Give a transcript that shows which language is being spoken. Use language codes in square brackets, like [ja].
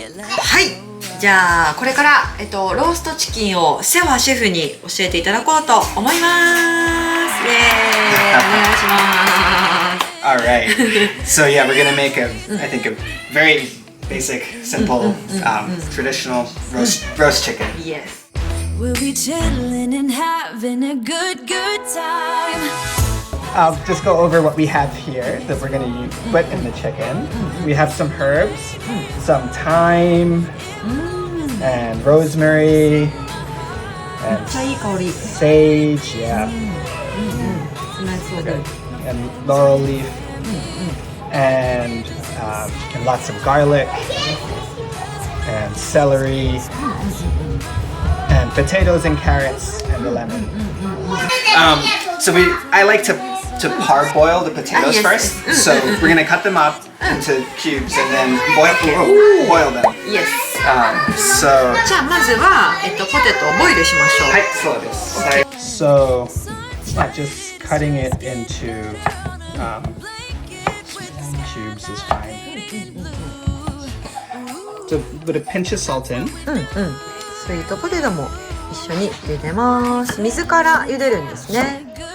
[ja] はい、じゃあこれから、ローストチキンをセファシェフに教えていただこうと思います。イエーイ、お願いします。 [en] Alright, so yeah, we're gonna make I think a very basic, simple, traditional roast chicken. Yes. We'll be chilling and having a good time. I'll just go over what we have here that we're gonna put in the chicken. We have some herbs, some thyme, and rosemary, and [ja] めっちゃいい香り。 [en] sage, yeah, [ja] 冷そうで。 [en] and laurel leaf, and lots of garlic, and celery, and potatoes and carrots, and the lemon. So I like to parboil the potatoes yes, first. yes. So we're gonna cut them up into cubes and then boil them. Yes. So [ja] じゃあまずは、ポテトをボイルしましょう。はい、そうです。はい。 [en] So, yeah, just cutting it into cubes is fine. So, put a pinch of salt in. [ja] スイートポテトも一緒に茹でます。水から茹でるんですね。